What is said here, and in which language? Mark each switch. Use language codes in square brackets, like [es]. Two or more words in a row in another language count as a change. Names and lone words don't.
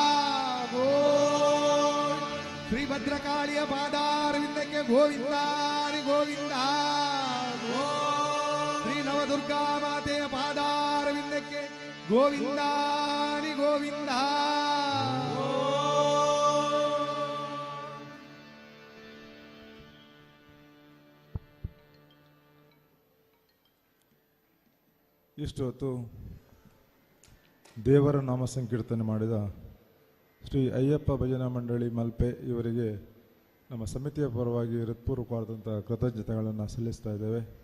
[hi] गोविंद श्री भद्रकाली पादारविंद के गोविंदा गोविंदा गोविंद श्री नवदुर्गा माते पादारविंद के गोविंदा गोविंदा [kn] ಇಷ್ಟೊತ್ತು ದೇವರ ನಾಮ ಸಂಕೀರ್ತನೆ ಮಾಡಿದ ಶ್ರೀ ಅಯ್ಯಪ್ಪ ಭಜನಾ ಮಂಡಳಿ ಮಲ್ಪೆ ಇವರಿಗೆ ನಮ್ಮ ಸಮಿತಿಯ ಪರವಾಗಿ ಹೃತ್ಪೂರ್ವಕವಾದಂಥ ಕೃತಜ್ಞತೆಗಳನ್ನು ಸಲ್ಲಿಸ್ತಾ ಇದ್ದೇವೆ.